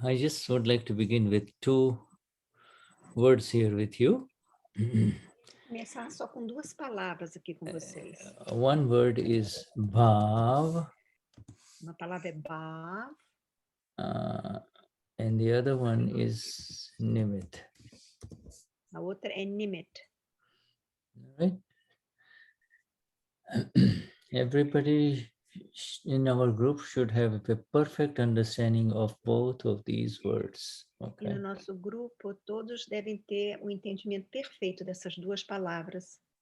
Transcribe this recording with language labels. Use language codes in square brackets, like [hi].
[en] I just would like to begin with 2 words here with you. [pt] Começar só com 2 palavras aqui com vocês. [en] One word is Bhaav, [pt] Uma palavra é Bhaav, [en] and the other one is Nimit. [pt] a outra é Nimit. [en] Right? Everybody in our group should have a perfect understanding of both of these words. [pt] E [en] Okay. [pt] no nosso grupo, todos devem ter um entendimento perfeito dessas 2 palavras.